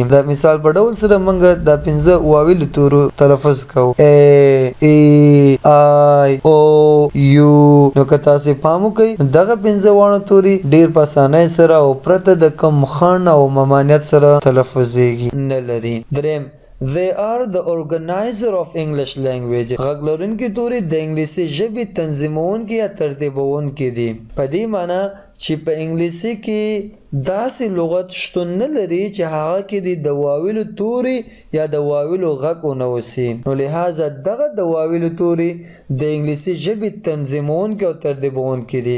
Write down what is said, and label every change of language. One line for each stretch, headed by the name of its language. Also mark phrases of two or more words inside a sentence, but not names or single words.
Pashto: د مثال په ډول سره موږ د 5 واویل تورو تلفظ کوو: ا، ای، آی، او، یو. نو که تاسو پام وکئ دغه 5 وانه توري ډیر په اسانۍ سره او پرته د کوم خن او ممانعت سره تلفظیږي نه لري.
English: دریم They are the organizer of English language.
Pashto: غږ لرونکي توري د انګلیسي ژبې تنظیمونکي یا ترتیبونکي دي. په دې معنی چې په انګلیسي کې داسې لغت شتون نه لري چې هغه کې د واویلو توري یا د واویلو غږ ونوسي. نو لہذا دغه د واویلو توري د انګلیسي ژبې تنظیمونکي او ترتیبونکي دي.